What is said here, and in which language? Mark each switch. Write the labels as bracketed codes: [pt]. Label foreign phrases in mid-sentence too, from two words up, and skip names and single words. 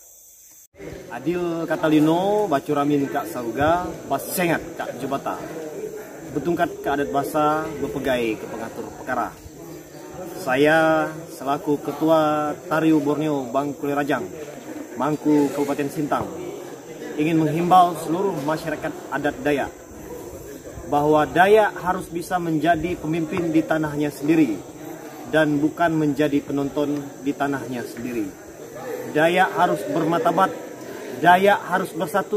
[knx] Adil Katalino, Bacuramin Kak Sauga, Basengat Kak Jubata, [iba] Betungkat ke adat bahasa, berpegai ke pengatur perkara. [id] Saya selaku Ketua Tariu Borneo Bangkuli Rajang, Mangku Kabupaten Sintang, ingin menghimbau seluruh masyarakat adat Dayak bahwa Dayak harus bisa menjadi pemimpin di tanahnya sendiri dan bukan menjadi penonton di tanahnya sendiri. Dayak harus bermartabat, Dayak harus bersatu.